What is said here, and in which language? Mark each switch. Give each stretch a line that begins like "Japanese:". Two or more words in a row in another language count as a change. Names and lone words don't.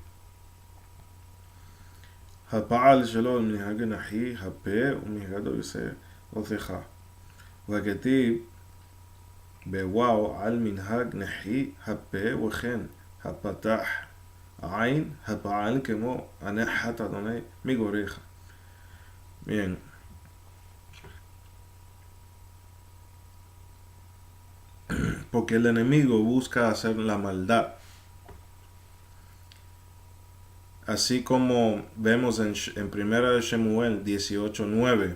Hebrew: הפעל שלו מנהג נחי הפה ומנהגו יעשה עוזך. וכתיב בוואו על מנהג נחי הפה, וכן הפתח עין הפעל כמו הנחת אדוני מגוריך.
Spanish: Bien. Porque el enemigo busca hacer la maldad. Así como vemos en 1 Shemuel 18:9.